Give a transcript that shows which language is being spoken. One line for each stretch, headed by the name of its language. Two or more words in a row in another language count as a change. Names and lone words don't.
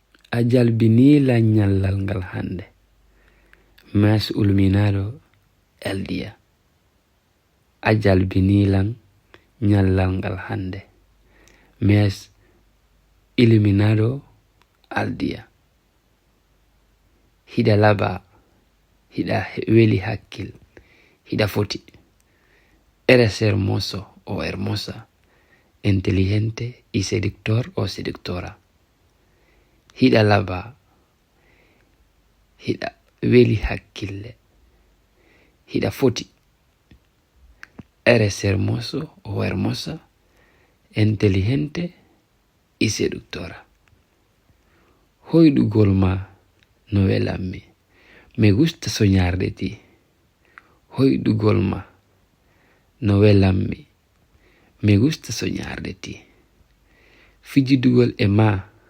Fula: A jalbinila ñallal ngal hande.
Spanish: Me has ulminado el día.
Fula: A jalbinilan ñallal ngal hande.
Spanish: Me has iluminado al día.
Fula: Hida laba, hida weli hakkil, hida foti.
Spanish: Eres hermoso o hermosa, inteligente y seductor o seductora.
Fula: Hida laba, hida weli hakkille, hida foti.
Spanish: Eres hermoso o hermosa, inteligente y seductora.
Fula: Hoydugol ma no welammi.
Spanish: Me gusta soñar de ti.
Fula: Hoydugol ma no welammi.
Spanish: Me gusta soñar de ti.
Fula: Fijidugol e ma